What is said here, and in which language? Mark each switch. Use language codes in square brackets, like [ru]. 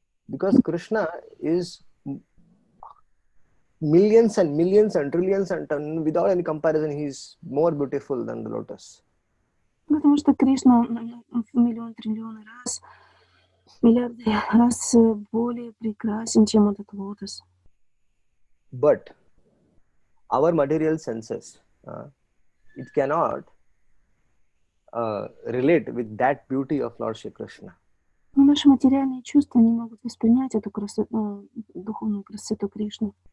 [en] Because Krishna is millions and millions and trillions and without any comparison, he is more beautiful than the lotus. [ru] Потому что Кришна в миллион, триллионы раз, миллиарды раз более прекрасен, чем этот лотос. [en] But our material senses, it cannot relate with that beauty of Lord Shri Krishna. [ru] Но наши материальные чувства не могут воспринять эту красоту, духовную красоту Кришны.